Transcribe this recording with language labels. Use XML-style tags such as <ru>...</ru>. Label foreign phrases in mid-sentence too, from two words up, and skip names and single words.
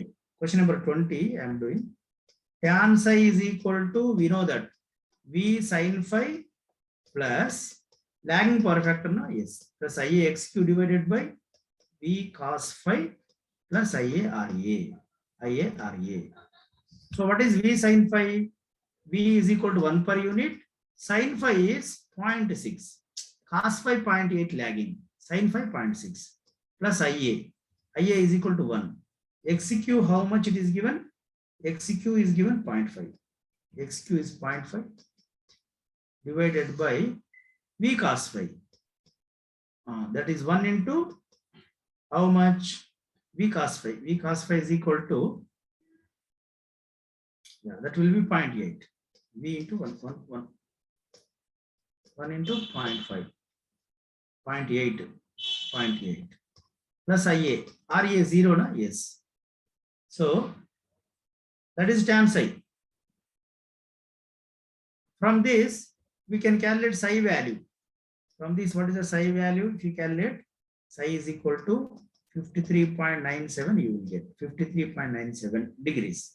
<en>Question number 20 I am doing. Tan psi is equal to, we know that V sin phi plus lagging power factor, no? Yes, plus IA XQ divided by V cos phi plus IA RA. So what is V sin phi? V is equal to 1 per unit. Sin phi is 0.6. Cos phi 0.8 lagging. Sin phi 0.6 plus IA. IA is equal to 1. XQ, how much it is given? XQ is given 0.5. XQ is 0.5 divided by V cos phi. That is 1 into how much? V cos phi. V cos phi is equal to, that will be 0.8. V into 1 into 0.5. 0.8 plus IA. RA 0, na? Yes. So that is tan psi. From this, we can calculate psi value. From this, what is the psi value? If you calculate, psi is equal to 53.97, you will get 53.97 degrees.</en>